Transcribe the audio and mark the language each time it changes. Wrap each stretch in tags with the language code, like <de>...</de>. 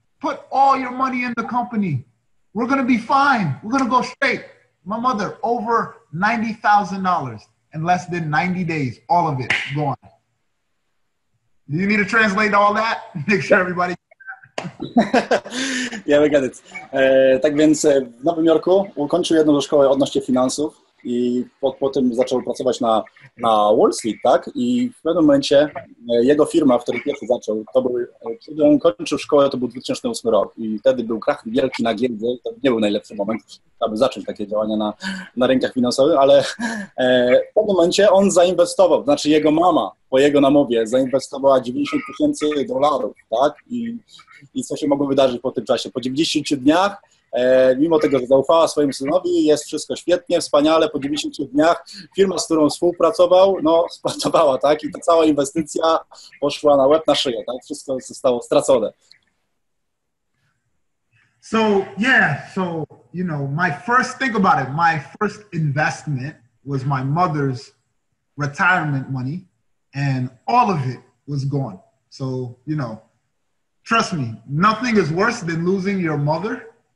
<en>Put all your money in the company. We're going to be fine. We're going to go straight. My mother, over $90,000 in less than 90 days. All of it gone. Do you need to translate all that? Make sure everybody... Yeah, we got it.</en> <pl>Tak więc w Nowym Jorku ukończył jedną szkołę odnośnie finansów i po tym zaczął pracować na Wall Street, tak? I w pewnym momencie jego firma, w której pierwszy zaczął, kiedy on kończył szkołę, to był 2008 rok i wtedy był krach wielki na giełdzie i to nie był najlepszy moment, aby zacząć takie działania na rynkach finansowych, ale w pewnym momencie on zainwestował, znaczy jego mama po jego namowie zainwestowała $90,000, tak? I co się mogło wydarzyć po tym czasie? Po 90 dniach, mimo tego, że zaufała swojemu synowi, jest wszystko świetnie, wspaniale, po 90 dniach firma, z którą współpracował, no spracowała, tak? I ta cała inwestycja poszła na łeb, na szyję, tak? Wszystko zostało stracone.</pl> <en>So, yeah, so, you know, think about it, my first investment was my mother's retirement money, and all of it was gone. So, you know, trust me, nothing is worse than losing your mother.</en>